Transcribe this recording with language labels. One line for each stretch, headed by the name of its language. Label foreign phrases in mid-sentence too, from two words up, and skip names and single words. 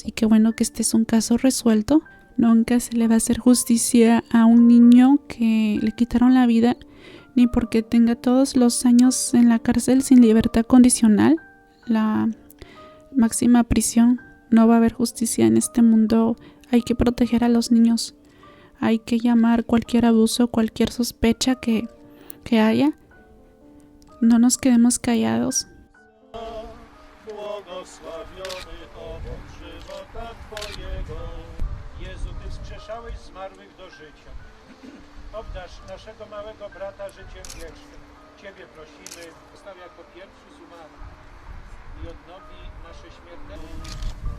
Spanish: Y qué bueno que este es un caso resuelto. Nunca se le va a hacer justicia a un niño que le quitaron la vida, ni porque tenga todos los años en la cárcel sin libertad condicional, la máxima prisión. No va a haber justicia en este mundo. Hay que proteger a los niños. Hay que llamar cualquier abuso, cualquier sospecha que haya. No nos quedemos callados.
Polish: Błogosławiony owoc żywota Twojego. Jezu, Ty wskrzeszałeś zmarłych do życia. Obdarz naszego małego brata życiem wiecznym. Ciebie prosimy, postaw jako pierwszy z umarłych i odnowi nasze śmiertelne.